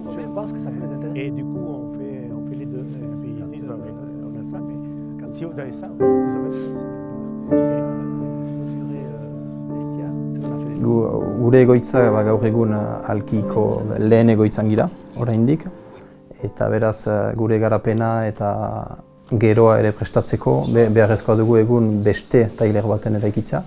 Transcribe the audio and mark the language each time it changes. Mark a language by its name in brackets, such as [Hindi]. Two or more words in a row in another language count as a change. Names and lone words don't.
[French] pense que ça peut les intéresser. Et du coup, on fait les deux. Et puis ils disent, bah, oui, on a ça, mais si vous avez ça, vous avez ça. [Basque] Gure egoitza gaur egun Alkiko lehen egoitzan gira, oraindik, eta beraz gure garapena eta geroa ere prestatzeko beharrezkoa dugu egun beste tailer baten eraikitza.